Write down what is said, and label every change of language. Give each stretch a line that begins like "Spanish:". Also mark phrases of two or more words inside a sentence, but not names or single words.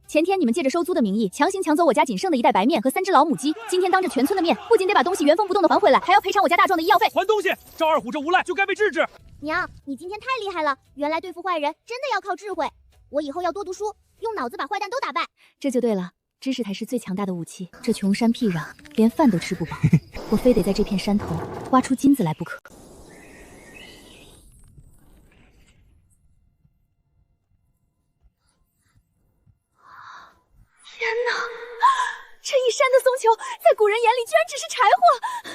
Chinese: 前天你們借着收租的名義強行搶走我家僅剩的1袋白麵和3隻老母雞，今天當着全村的面，不僅得把東西原封不動的還回來，還要賠償我家大壯的醫藥費。還東西！趙二虎這無賴就該被治治。娘，你今天太厲害了，原來對付壞人真的要靠智慧。我以後要多讀書，用腦子把壞蛋都打敗。這就對了，知識才是最強大的武器。這窮山僻壤，連飯都吃不飽，我非得在這片山頭挖出金子來不可。天哪，這一山的松球，在古人眼裡居然只是柴火。